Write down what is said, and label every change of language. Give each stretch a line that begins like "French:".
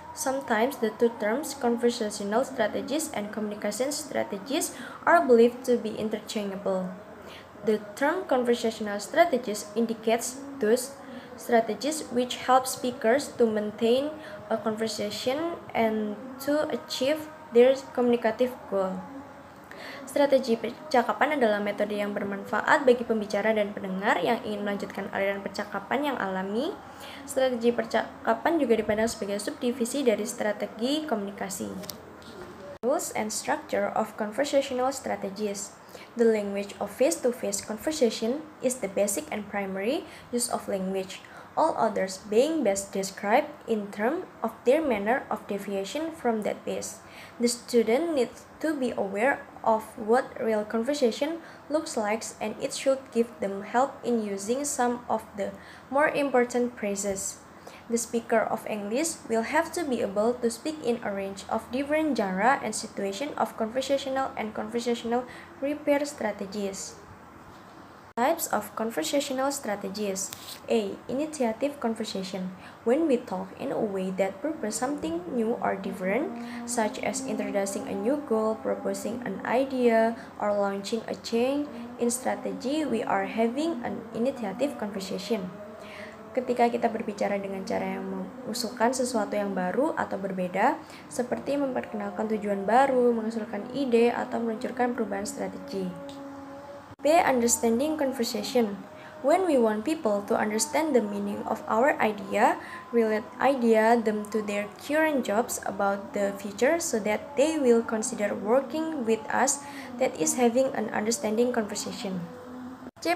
English: Sometimes the two terms conversational strategies and communication strategies are believed to be interchangeable. The term conversational strategies indicates those strategies which help speakers to maintain a conversation and to achieve their communicative goal.
Indonesian: Strategi percakapan adalah metode yang bermanfaat bagi pembicara dan pendengar yang ingin melanjutkan aliran percakapan yang alami. Strategi percakapan juga dipandang sebagai subdivisi dari strategi komunikasi.
English: Rules and structure of conversational strategies. The language of face-to-face conversation is the basic and primary use of language, all others being best described in terms of their manner of deviation from that base. The student needs to be aware of what real conversation looks like, and it should give them help in using some of the more important phrases. The speaker of English will have to be able to speak in a range of different genre and situation of conversational and conversational repair strategies. Types of conversational strategies. A. Initiative conversation. When we talk in a way that purposes something new or different, such as introducing a new goal, proposing an idea, or launching a change in strategy, we are having an initiative conversation.
Indonesian: Ketika kita berbicara dengan cara yang mengusulkan sesuatu yang baru atau berbeda, seperti memperkenalkan tujuan baru, mengusulkan ide, atau meluncurkan perubahan strategi.
English: B. Understanding conversation. When we want people to understand the meaning of our idea, relate them to their current jobs about the future so that they will consider working with us, that is having an understanding conversation. C.